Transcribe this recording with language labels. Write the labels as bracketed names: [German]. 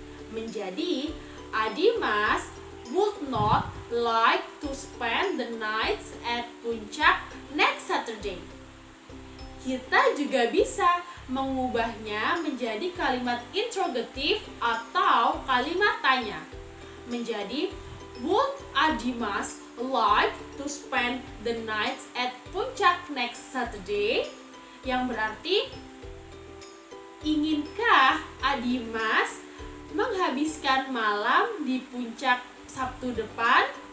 [Indonesian] Menjadi [English] Adimas would not like to spend the nights at Puncak next Saturday. [Indonesian] Kita juga bisa mengubahnya menjadi kalimat interrogatif atau kalimat tanya. Menjadi [English] would Adimas like to spend the nights at Puncak next Saturday? [Indonesian] Yang berarti, inginkah Adimas menghabiskan malam di Puncak Sabtu depan?